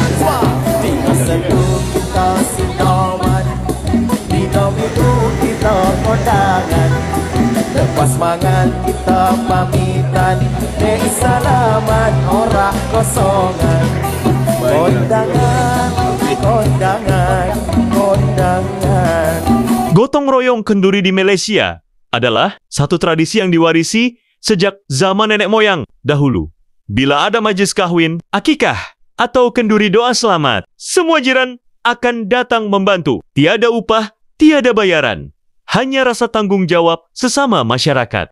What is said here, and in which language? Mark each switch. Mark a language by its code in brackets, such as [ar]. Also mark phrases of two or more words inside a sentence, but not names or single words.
[jv] Dino seduh kita sinoman, dino minggu kita kondangan, lepas mangan kita pamitan, nek salaman ora kosongan. Kondangan, kondangan, kondangan. [ms] Gotong royong kenduri di Malaysia adalah satu tradisi yang diwarisi sejak zaman nenek moyang dahulu. Bila ada majlis kahwin, akikah, atau kenduri doa selamat, semua jiran akan datang membantu. Tiada upah, tiada bayaran. Hanya rasa tanggung jawab sesama masyarakat.